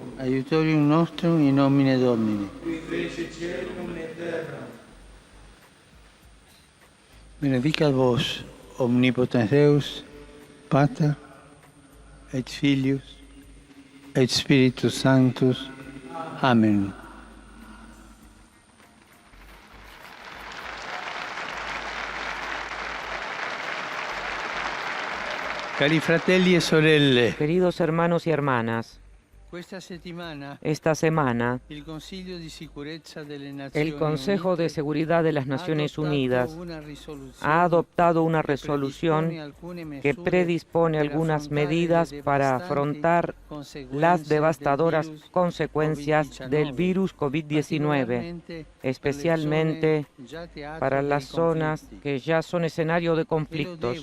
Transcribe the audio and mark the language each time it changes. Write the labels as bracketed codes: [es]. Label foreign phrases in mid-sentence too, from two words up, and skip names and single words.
[la] Aiutorium nostrum in nomine Domini. Qui fece caelum et terra. Benedicat vos, omnipotens Deus, Pater, et Filius, et Spiritus Sanctus. Amen. [it] Cari fratelli e sorelle, [es] Queridos hermanos y hermanas, esta semana el Consejo de Seguridad de las Naciones Unidas ha adoptado una resolución que predispone algunas medidas para afrontar las devastadoras consecuencias del virus COVID-19, especialmente para las zonas que ya son escenario de conflictos.